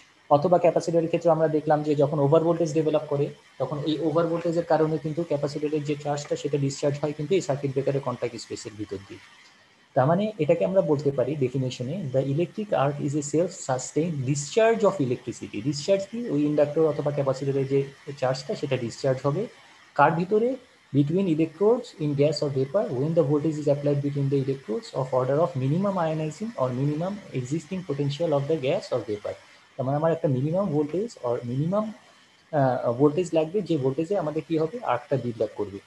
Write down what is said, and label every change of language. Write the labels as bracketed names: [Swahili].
[Bangla] অথবা ক্যাপাসিটরের ক্ষেত্রে আমরা দেখলাম যে যখন ওভার ভোল্টেজ ডেভেলপ করে, তখন এই ওভার ভোল্টেজের কারণে কিন্তু ক্যাপাসিটরের যে চার্জটা সেটা ডিসচার্জ হয় কিন্তু এই সার্কিট ব্রেকারের কন্ট্যাক্ট স্পেসের ভিতর দিয়ে। তার মানে এটাকে আমরা বলতে পারি ডেফিনেশনে, [English] The electric arc is a self sustain discharge of electricity. [Bangla] Discharge কি? ওই ইন্ডাক্টর অথবা ক্যাপাসিটরের যে চার্জটা সেটা ডিসচার্জ হবে কার ভিতরে? [English] between electrodes in gas or vapor when the voltage is applied between the electrodes of order of minimum ionizing or minimum existing potential of the gas or vapor। [Bangla] তার মানে আমার একটা minimum voltage or minimum voltage লাগবে, যে ভোল্টেজে আমাদের কি হবে আর্কটা বিল্ড করবে।